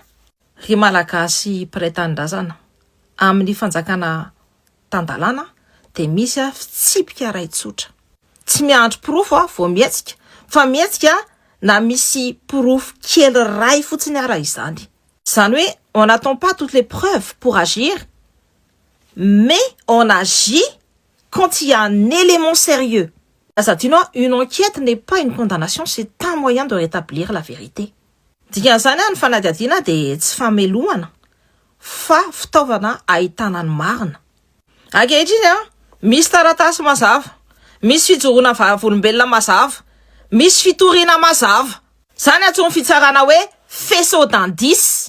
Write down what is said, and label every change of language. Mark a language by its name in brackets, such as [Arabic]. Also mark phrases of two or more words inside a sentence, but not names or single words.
[Malagasy] Ry malagasy mpiray-tanindrazana amin'ny fanjakana tan-dalàna de misy fitsipika ray tsotra. Tsy miandry porofo vao mietsika, fa mietsika na misy porofo kely ray fotsiny ara izany. Zany hoe [French] on n'attend pas toutes les preuves pour agir, mais on agit quand il y a un élément sérieux. Azadino, une enquête n'est pas une condamnation, c'est un moyen de rétablir la vérité. [Malagasy] Dikan'izany ny fanadihadiana de tsy famelohana fa fitaovana ahitana ny marina. Ankehitriny misy taratasy mazava, misy fijoroana vavolombelona mazava, misy fitoriana mazava. Zany atsomy fitsarana hoe [French] faisceau d'indices.